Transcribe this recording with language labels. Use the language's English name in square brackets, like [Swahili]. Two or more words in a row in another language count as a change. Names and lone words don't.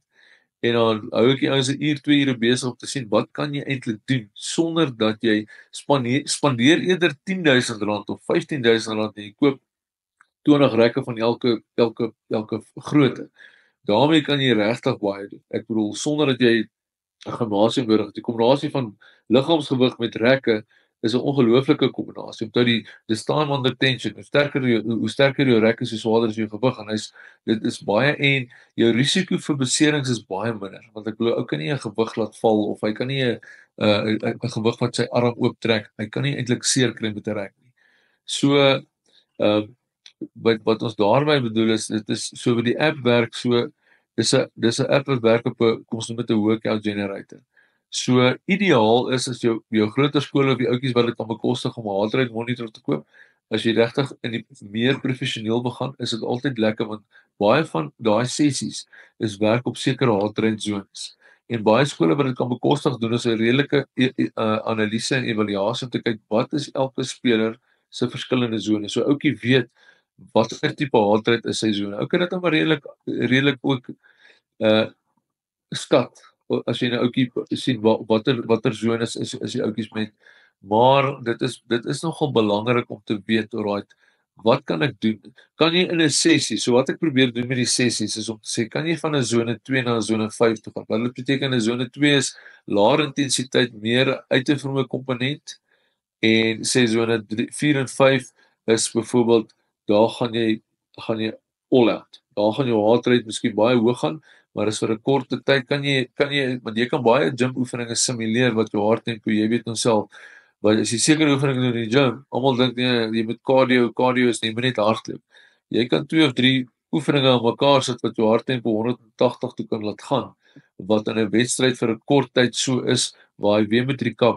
[Afrikaans] En dan hou ek die ouens 'n uur, 2 ure besig om te sien wat kan jy eintlik doen sonder dat jy spandeer eerder R10,000 of R15,000 en jy koop 20 rekke van elke grootte. Daarmee kan jy regtig baie doen. Ek bedoel sonder dat jy 'n gimnasium nodig het. Die kombinasie van liggaamsgewig met rekke is 'n ongelooflike kombinasie. Onthou dis [English] time under tension. [Afrikaans] Hoe sterker jou rekke is, hoe swaarder is jou gewig en dit is baie en jou risiko vir beserings is baie minder want ek glo ou kan nie 'n gewig laat val of hy kan nie 'n gewig wat sy arm ooptrek. Hy kan nie eintlik seer kry met 'n rek nie. So wat ons daarmee bedoel is dit is so wie die app werk so dis 'n app wat werk op 'n kom ons noem dit 'n [English] workout generator. [Afrikaans] So ideaal is as jou groter skole of die ouetjies wat dit kan bekostig om 'n [English] heart rate monitor [Afrikaans] te koop, as jy regtig in die meer professioneel begin, is dit altyd lekker want baie van daai sessies is werk op sekere [English] heart rate zones. [Afrikaans] En baie skole wat dit kan bekostig doen is 'n redelike analise en evaluasie om te kyk wat is elke speler se verskillende zones. So ouetjie weet watter tipe [English] heart rate [Afrikaans] is sy sone. Ou kan dit dan maar redelik ook skat as jy 'n ouetjie sien watter zones is die ouetjies met, maar dit is nogal belangrik om te weet, alright, wat kan ek doen? Kan jy in 'n sessie, so wat ek probeer doen met die sessies is om te sê, kan jy van 'n sone 2 na 'n sone 5 toe gaan? Wat dit beteken 'n sone 2 is laer intensiteit, meer uitoefening komponent en sê sone 4 en 5 is byvoorbeeld daar gaan jy [English] all out. [Afrikaans] Daar gaan jou [English] heart rate [Afrikaans] miskien baie hoog gaan, maar is vir 'n korte tyd kan jy want jy kan baie gym oefeninge simuleer wat jou harttempo, jy weet homself. Want as jy sekere oefeninge doen in die gym, almal dink nee, jy moet cardio is nie, jy moet net hardloop. Jy kan 2 of 3 oefeninge aan mekaar sit wat jou harttempo 180 toe kan laat gaan, wat in 'n wedstryd vir 'n kort tyd so is waar jy weer moet recover.